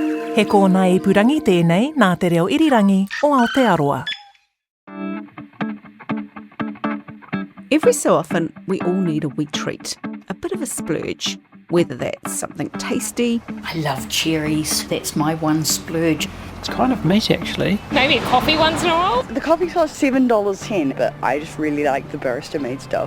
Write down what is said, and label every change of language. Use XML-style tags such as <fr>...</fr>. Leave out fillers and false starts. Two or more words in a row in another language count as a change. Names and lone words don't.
<mi>He kōna ipurangi tēnei nā te reo irirangi o Aotearoa.</mi> <en>Every so often, we all need a wee treat, a bit of a splurge, whether that's something tasty. I love cherries. That's my one splurge. It's kind of meat, actually. Maybe a coffee once in a while. The coffee costs $7.10, but I just really like the barista-made stuff.</en>